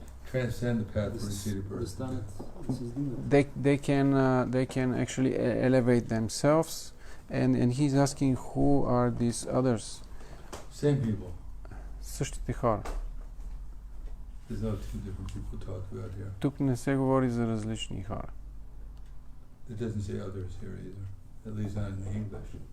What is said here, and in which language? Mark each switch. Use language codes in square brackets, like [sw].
[en] transcend the path for seated person. They can actually elevate themselves, and he's asking who are these others? Same people. [bg] Същите хора. [en] There's no two different people talked about here. [bg] Тук не се говори за различни хора. [en] It doesn't say others here either, at least not in English.